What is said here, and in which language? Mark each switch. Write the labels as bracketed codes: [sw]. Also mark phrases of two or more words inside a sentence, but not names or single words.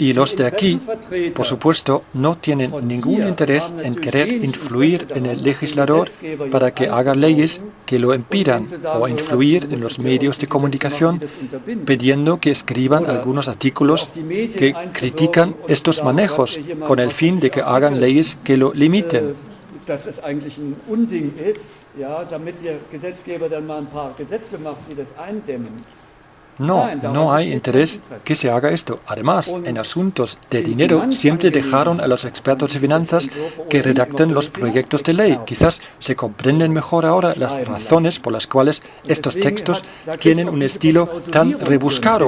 [es] Y los de aquí, por supuesto, no tienen ningún interés en querer influir en el legislador para que haga leyes que lo impidan o influir en los medios de comunicación pidiendo que escriban algunos artículos que critican estos manejos con el fin de que hagan leyes que lo limiten. [de] Dass es eigentlich ein Unding ist, ja, damit der Gesetzgeber dann mal ein paar Gesetze macht, die das eindämmen. [es] No hay interés que se haga esto. Además, en asuntos de dinero siempre dejaron a los expertos de finanzas que redacten los proyectos de ley. Quizás se comprenden mejor ahora las razones por las cuales estos textos tienen un estilo tan rebuscado.